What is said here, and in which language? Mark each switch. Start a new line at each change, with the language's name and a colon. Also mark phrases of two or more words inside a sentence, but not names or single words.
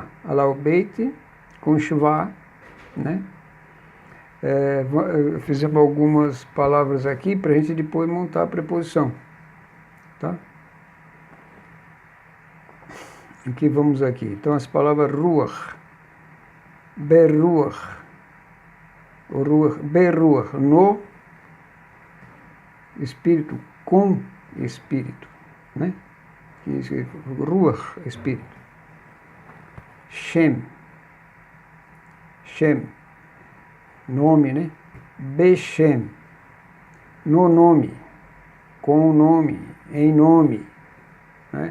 Portuguese: Olha lá o beit com chuvá, né? Fizemos algumas palavras aqui para a gente depois montar a preposição. Tá? Aqui vamos aqui. Então as palavras
Hebrew: רוח, ברוח, ברוח,
Portuguese: no espírito, com espírito, né? Ruach, espírito. Shem, nome, né? Beshem, no nome, com nome, em nome, né?